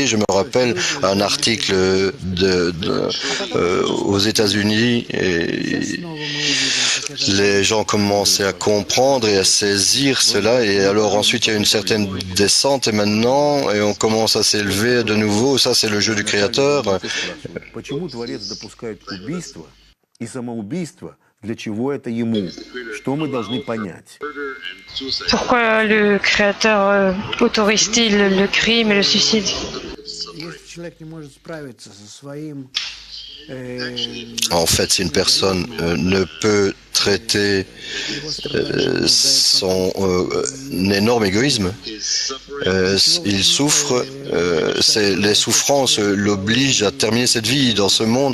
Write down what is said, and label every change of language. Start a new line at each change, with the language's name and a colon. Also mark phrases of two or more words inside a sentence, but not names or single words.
French: Je me rappelle un article aux États-Unis et les gens commençaient à comprendre et à saisir cela. Et alors ensuite il y a une certaine descente et maintenant on commence à s'élever de nouveau. Ça c'est le jeu du Créateur.
Russian: Допускает убийство и самоубийство, для чего это ему? Что мы должны понять?
French: Pourquoi le Créateur autorise-t-il le crime et le suicide?
Russian: Если человек не может справиться со своим...
French: En fait, si une personne ne peut traiter son énorme égoïsme, il souffre, les souffrances l'obligent à terminer cette vie dans ce monde.